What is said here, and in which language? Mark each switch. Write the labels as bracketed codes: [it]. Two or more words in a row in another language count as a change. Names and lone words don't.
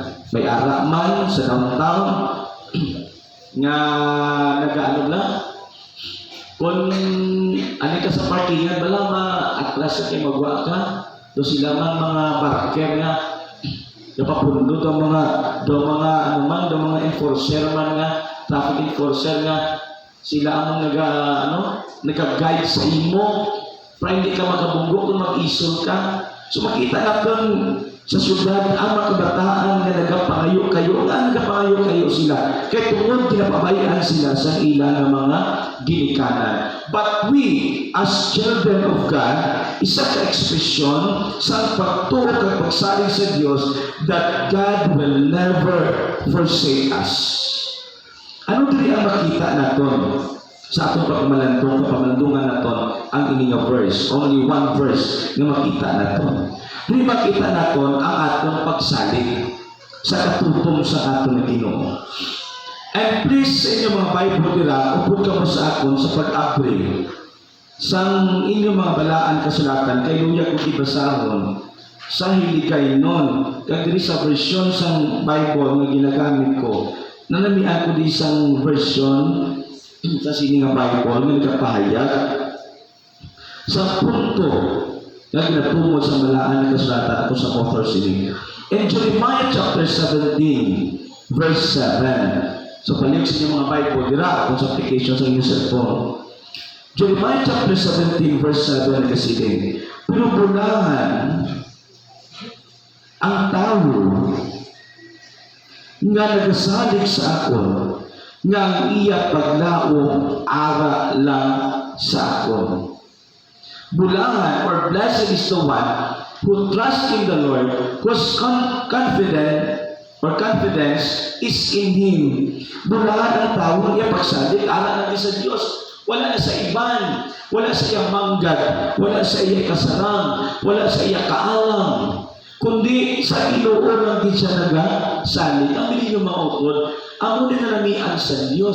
[hil] May ara man sa downtown nga kung ano ka sa parkingan bala ma-atras kay magwa ka, do sila man mga barker nga napapundot ang mga enforcer man nga, [en] traffic enforcer [hil] nga, sila ang nag-guide sa imo para hindi ka makabunggo kung mag-isol ka. So makita natin sa syudad ang mga kabataan na nagapangayo kayo sila. Kaya tungod ginapabayaan sila sa ilang mga ginikanan. [en] But we, as children of God, [hil] isa ka ekspresyon sa pagtuo at pagsaling sa Diyos [en] that God will never forsake us. [hil] Ano dili ang makita natin sa atong pagmalandungan natin ang ining verse? [en] Only one verse [hil] na makita natin. makita naton ang atong pagsalig sa katutom sa aton na Ginoo. And please, sa inyong mga Bible dira, upod ka mo sa akon sa pag-abri sang inyong mga balaan kasulatan, kay luya ko ibasahon sa hiligay nun. Kag diri sa version sang Bible na ginagamit ko, nanami ako di isang version sa sini nga Bible nga nagapahayag sa punto na ginatungod sa balaan na kasulatan ako sa author sini. [en] In Jeremiah chapter 17, verse 7. [hil] So, palig sa inyong mga Bible, dira kung sa application sa inyong cellphone. Jeremiah chapter 17, verse 7, nagkasiling, pero bulahan ang tao nga nagasalig sa akon, nga ang iya paglaong ara lang sa akon. Bulahan, [en] or blessed is the one who trusts in the Lord, whose confidence is in Him. [hil] Bulahan ang tao nga iya pagsalig, ara lang sa Diyos. Wala na sa iban, wala sa iya manggad, wala sa iya kasarang, wala sa iya kaalam, kundi sa Ginoo lang din siya nagasalig. Ang bilin yung mga utod, amo din na namian sa Diyos.